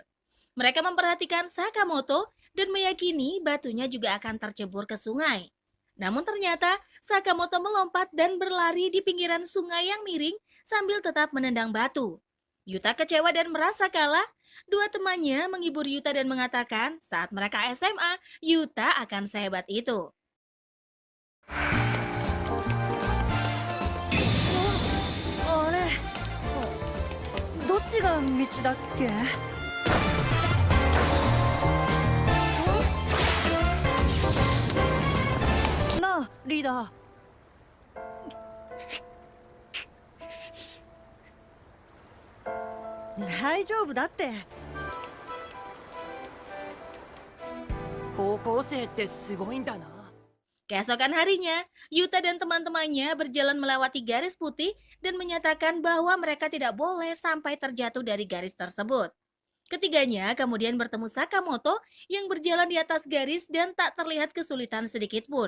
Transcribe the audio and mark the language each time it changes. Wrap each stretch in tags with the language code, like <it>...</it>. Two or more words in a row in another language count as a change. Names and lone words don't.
<id>Mereka memperhatikan Sakamoto dan meyakini batunya juga akan tercebur ke sungai. Namun ternyata Sakamoto melompat dan berlari di pinggiran sungai yang miring sambil tetap menendang batu. Yuta kecewa dan merasa kalah. Dua temannya menghibur Yuta dan mengatakan saat mereka SMA, Yuta akan sehebat itu.</id> <ja>あれどっちが道だっけなあリーダー大丈夫だって高校生ってすごいんだな。</ja> <id>Keesokan harinya, Yuta dan teman-temannya berjalan melewati garis putih dan menyatakan bahwa mereka tidak boleh sampai terjatuh dari garis tersebut. Ketiganya kemudian bertemu Sakamoto yang berjalan di atas garis dan tak terlihat kesulitan sedikit pun.</id>